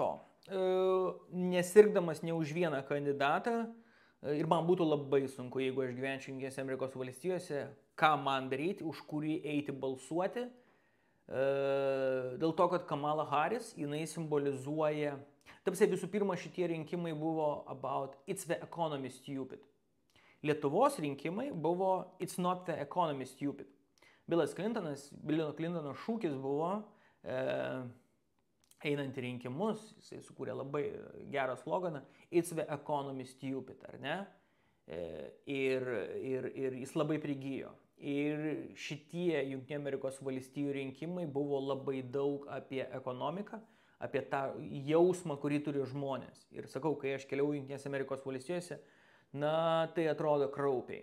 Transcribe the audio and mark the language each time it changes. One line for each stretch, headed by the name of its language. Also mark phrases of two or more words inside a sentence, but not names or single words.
Lithuanian: Nesirgdamas ne už vieną kandidatą, ir man būtų labai sunku, jeigu aš gyvenčiau Jungtinėse Amerikos valstijose, ką man daryti, už kurį eiti balsuoti, dėl to, kad Kamala Harris, jinai simbolizuoja, visų pirma, šitie rinkimai buvo
English: about it's the economy stupid.
Lithuanian: Lietuvos rinkimai buvo
English: it's not the economy stupid.
Lithuanian: Billo Clintono šūkis buvo einant į rinkimus, jisai sukūrė labai gerą sloganą
English: it's the economy stupid,
Lithuanian: ar ne? Ir jis labai prigijo. Ir šitie Jungtinių Amerikos valstijų rinkimai buvo labai daug apie ekonomiką, apie tą jausmą, kurį turi žmonės. Ir sakau, kai aš keliauju Jungtinėse Amerikos valstijose, tai atrodo kraupiai.